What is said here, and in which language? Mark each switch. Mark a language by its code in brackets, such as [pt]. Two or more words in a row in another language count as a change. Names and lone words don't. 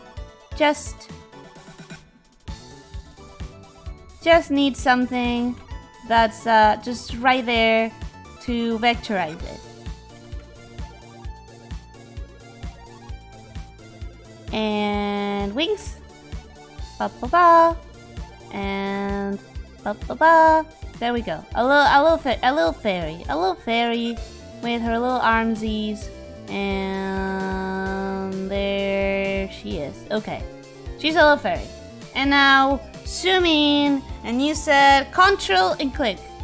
[en] Just need something that's just right there to vectorize it. And wings. Ba ba ba. And ba ba ba. There we go. A little fairy with her little armsies. And there she is. Okay. She's a little fairy. And now zoom in, and you said control and click.